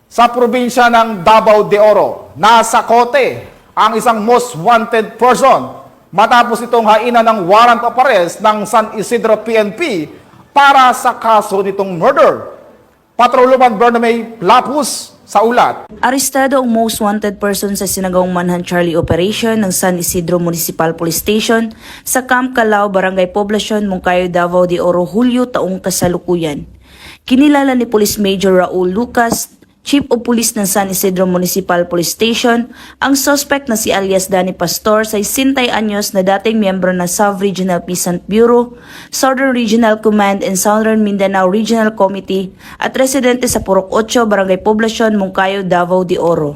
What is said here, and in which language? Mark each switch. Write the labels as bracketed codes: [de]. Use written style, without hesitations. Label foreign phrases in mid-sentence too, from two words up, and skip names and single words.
[tl] Sa probinsya ng Davao de Oro, nasa kote ang isang [en] most wanted person [tl] matapos itong hainan ng [en] warrant of arrest [tl] ng San Isidro PNP para sa kaso nitong murder. Patrolman Bername Lapus sa ulat. Arestado ang [en] most wanted person [tl] sa sinagawang Manhunt Charlie Operation ng San Isidro Municipal Police Station sa Camp Calao, Barangay Poblacion, Moncayo, Davao de Oro, Hulyo taong kasalukuyan. Kinilala ni Police Major Raul Lucas, Chief of Police ng San Isidro Municipal Police Station, ang suspect na si alias Danny Pastor, 60 anyos na dating miyembro ng South Regional Peasant Bureau, Southern Regional Command and Southern Mindanao Regional Committee at residente sa Purok 8, Barangay Poblacion, Moncayo, Davao de Oro.